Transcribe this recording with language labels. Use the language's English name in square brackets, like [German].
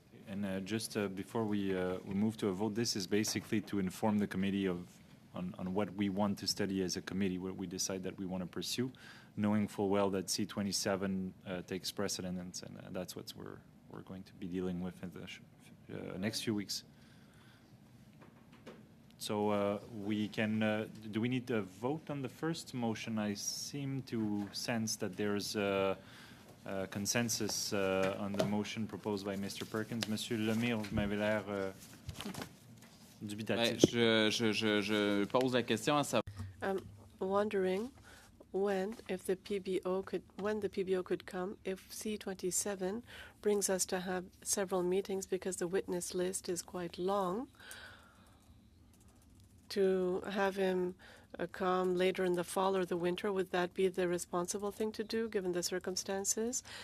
[English] And just before we move to a vote, this is basically to inform the committee on what we want to study as a committee, what we decide that we want to pursue, knowing full well that C27 takes precedence, and that's what we're going to be dealing with in the next few weeks. So we can. Do we need to vote on the first motion? I seem to sense that there's a consensus on the motion proposed by Mr. Perkins. [French] Monsieur Lemire, vous m'avez l'air dubitatif. Je pose la question à savoir. [English] I'm wondering when the PBO could come if C27 brings us to have several meetings, because the witness list is quite long. To have him come later in the fall or the winter, would that be the responsible thing to do given the circumstances?